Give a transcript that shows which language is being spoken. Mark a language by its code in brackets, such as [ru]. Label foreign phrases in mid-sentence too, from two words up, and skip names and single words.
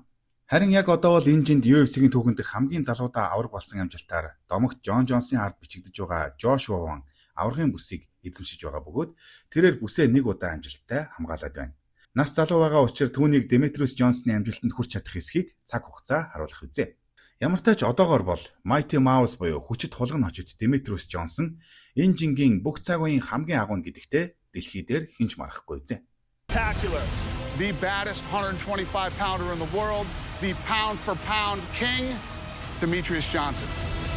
[mn] Харин яг одоо бол энэ жинд UFC-гийн түүхэнд хамгийн залуудаа авраг болсон амжилтаар домогт John Jones-ийн ард бичигдэж байгаа Joshua Wong аврагын бүсийг эзэмшиж байгаа бөгөөд тэрээр бүсээ 1 удаа амжилттай хамгаалаад байна. Нас залуу байгаа учраас түүнийг Demetrius Johnson-ы амжилтанд хүрч чадах эсхийг цаг хугацаа харуулах үзье. Ямар ч тач одоогоор бол Mighty Mouse буюу хүчит хулган хожид Demetrius Johnson энэ жингийн бүх цаг үеийн хамгийн агуу гэдэгтээ дэлхий дээр хинч марахгүй үзье. [en] The baddest 125-pounder in the world, the pound-for-pound king, Demetrius Johnson.